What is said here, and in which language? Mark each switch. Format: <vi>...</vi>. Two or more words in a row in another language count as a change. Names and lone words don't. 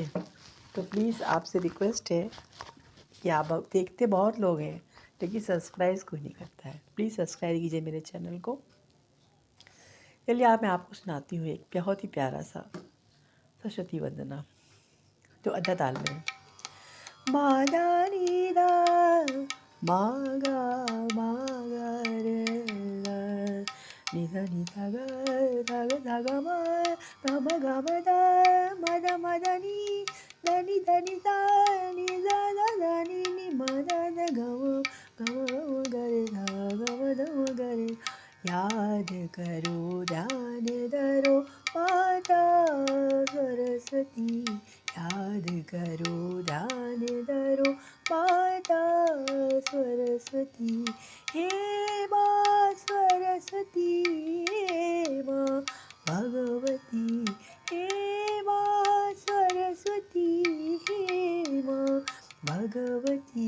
<hi>तो प्लीज़ आपसे रिक्वेस्ट है कि आप देखते बहुत लोग हैं लेकिन सब्सक्राइब कोई नहीं करता है।</hi> <en>please subscribe</en> <hi>कीजिए मेरे चैनल को। चलिए आज मैं आपको सुनाती हूँ एक बहुत ही प्यारा सा सरस्वती वंदना जो अदा ताल में। मादा नीदा मागा मागा रे निधा निधा ग धा ग धा ग म ध मद मद नी धनी धनी सा नि धा धा धा नि म ध ध ग म ग रे धा ग म ध म ग रे। याद करो ध्यान धरो माता सरस्वती, याद करो ध्यान धरो माता सरस्वती। हे माँ सरस्वती, हे माँ भगवती, हे माँ सरस्वती, हे माँ भगवती।</hi>